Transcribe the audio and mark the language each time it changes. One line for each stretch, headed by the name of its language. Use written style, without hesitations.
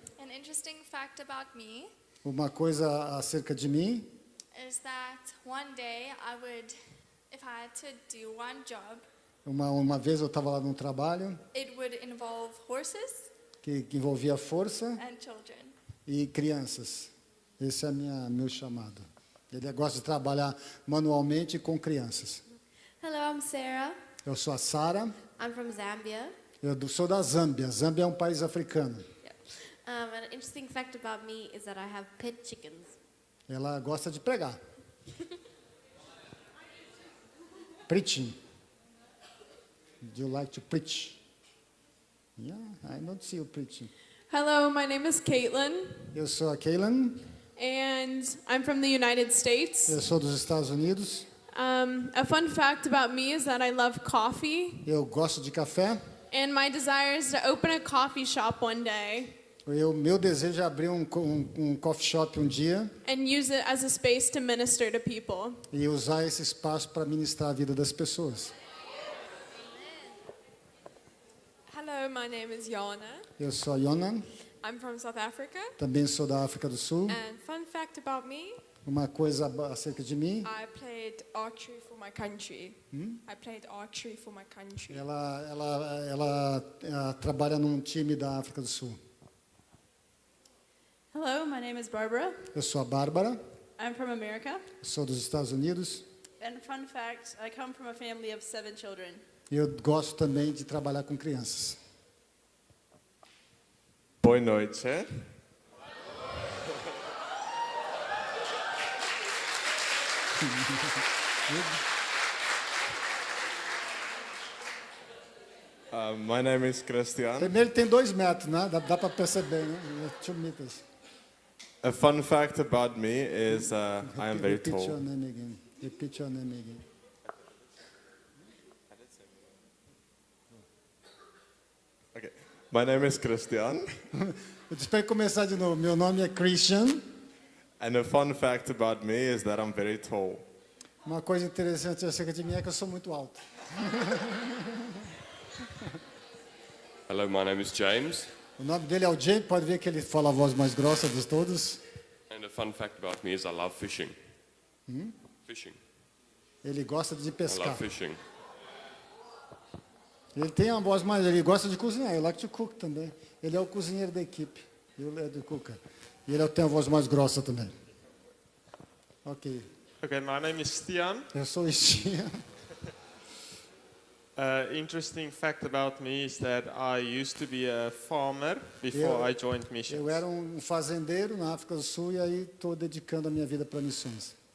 English: An interesting fact about me
Portuguese: Uma coisa acerca de mim
English: is that one day I would, if I had to do one job,
Portuguese: Uma vez eu estava lá num trabalho
English: it would involve horses
Portuguese: que envolvia força
English: and children.
Portuguese: e crianças. Esse é meu chamado. Ele gosta de trabalhar manualmente com crianças.
English: Hello, I'm Sarah.
Portuguese: Eu sou a Sara.
English: I'm from Zambia.
Portuguese: Eu sou da Zâmbia. Zâmbia é um país africano.
English: An interesting fact about me is that I have pet chickens.
Portuguese: Ela gosta de pregar.
English: Preaching. Do you like to preach? Yeah, I don't see you preaching. Hello, my name is Caitlin,
Portuguese: Eu sou a Kaylan.
English: and I'm from the United States.
Portuguese: Eu sou dos Estados Unidos.
English: A fun fact about me is that I love coffee,
Portuguese: Eu gosto de café.
English: and my desire is to open a coffee shop one day
Portuguese: Meu desejo é abrir um coffee shop um dia
English: and use it as a space to minister to people.
Portuguese: e usar esse espaço para ministrar a vida das pessoas.
English: Hello, my name is Yana.
Portuguese: Eu sou a Yona,
English: I'm from South Africa,
Portuguese: também sou da África do Sul.
English: and fun fact about me,
Portuguese: Uma coisa acerca de mim,
English: I played archery for my country. I played archery for my country.
Portuguese: ela trabalha num time da África do Sul.
English: Hello, my name is Barbara.
Portuguese: Eu sou a Bárbara,
English: I'm from America.
Portuguese: sou dos Estados Unidos.
English: And fun fact, I come from a family of 7 children.
Portuguese: E eu gosto também de trabalhar com crianças. Boa noite.
English: My name is Christian.
Portuguese: Primeiro ele tem 2 metros, né? Dá para perceber, né?
English: 2 meters. A fun fact about me is I am very Repeat your tall. name again. Repeat your name again. Okay. My name is Christian.
Portuguese: Eu disse para ele começar de novo. Meu nome é Christian.
English: And a fun fact about me is that I'm very tall.
Portuguese: Uma coisa interessante acerca de mim é que eu sou muito alto.
English: Hello, my name is James,
Portuguese: O nome dele é o James, pode ver que ele fala a voz mais grossa de todos.
English: and a fun fact about me is I love fishing. Fishing.
Portuguese: Ele gosta de
English: I
Portuguese: pescar.
English: love fishing.
Portuguese: Ele tem uma voz mais, ele gosta de cozinhar, ele
English: like to cook
Portuguese: também. Ele é o cozinheiro da equipe. E o Leo do Cuca. E ele tem a voz mais grossa também. Ok.
English: Okay, my name is Stian.
Portuguese: Eu sou o Stian.
English: Interesting fact about me is that I used to be a farmer before I joined missions.
Portuguese: Eu era um fazendeiro na África do Sul e aí estou dedicando a minha vida para missões.